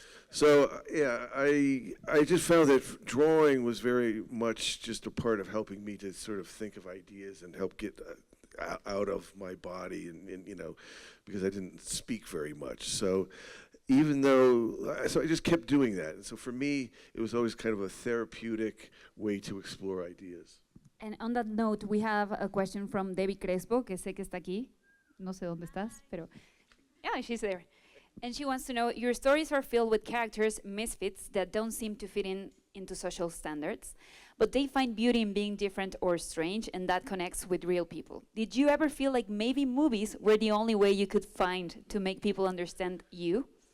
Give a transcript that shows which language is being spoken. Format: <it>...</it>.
<en>So yeah, I just found that drawing was very much just a part of helping me to sort of think of ideas and help get out of my body, and because I didn't speak very much. So I just kept doing that. And so for me, it was always kind of a therapeutic way to explore ideas. And on that note, we have a question from Debbie Crespo,</en> <es>que sé que está aquí. No sé dónde estás, pero</es> <en>yeah, she's there. And she wants to know, your stories are filled with characters, misfits, that don't seem to fit into social standards, but they find beauty in being different or strange, and that connects with real people. Did you ever feel like maybe movies were the only way you could find to make people understand you?</en>